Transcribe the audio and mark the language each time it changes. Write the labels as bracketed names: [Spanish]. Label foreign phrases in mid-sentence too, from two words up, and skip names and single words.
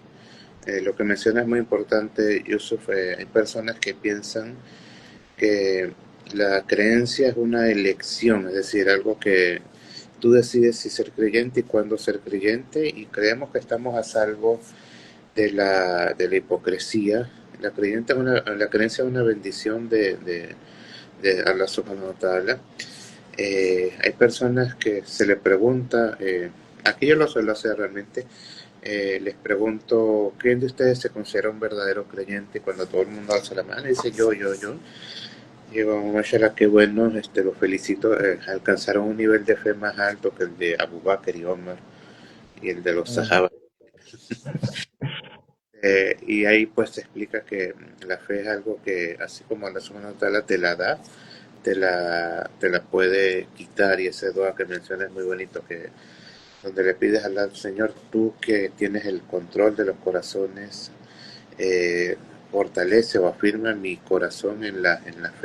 [Spanish] Lo que menciona es muy importante, Yusuf. Hay personas que piensan que la creencia es una elección, es decir, algo que tú decides si ser creyente y cuándo ser creyente, y creemos que estamos a salvo de la hipocresía. La creencia es una bendición de Allah [Arabic] سبحانه وتعالى. [Spanish] Hay personas que se les pregunta, aquí yo lo suelo hacer realmente, les pregunto, ¿quién de ustedes se considera un verdadero creyente? Cuando todo el mundo alza la mano y dice yo. Digo, mashallah, qué bueno, los felicito, alcanzaron un nivel de fe más alto que el de Abu Bakr y Omar y el de los Mm. Sahaba. Y ahí pues se explica que la fe es algo que, así como Allah [Arabic] سبحانه وتعالى [Spanish] te la da, te la puede quitar. Y ese dua que menciona es muy bonito, que donde le pides al Señor, tú que tienes el control de los corazones, eh, fortalece o afirma mi corazón en la fe.